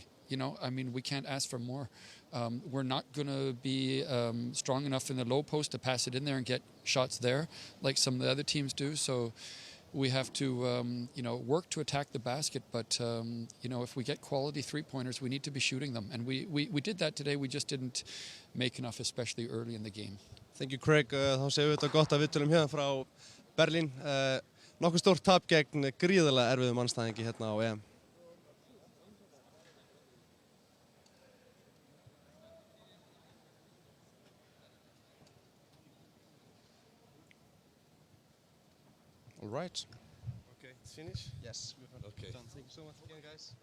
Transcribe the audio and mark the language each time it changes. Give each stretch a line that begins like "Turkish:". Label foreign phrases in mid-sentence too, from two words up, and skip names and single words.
English: I mean, we can't ask for more. We're not going to be strong enough in the low post to pass it in there and get shots there like some of the other teams do. So we have to, work to attack the basket. But, if we get quality three-pointers, we need to be shooting them. And we did that today. We just didn't make enough, especially early in the game. Thank you, Craig.
Icelandic: Þá séum við þetta gott að viðtölum hérna frá Berlín. Nokkuð stórt tap gegn gríðarlega erfiðum andstæðingi hérna á EM.
English: All right. Okay, it's finished? Yes. Okay. Done. Thank you so much again, guys.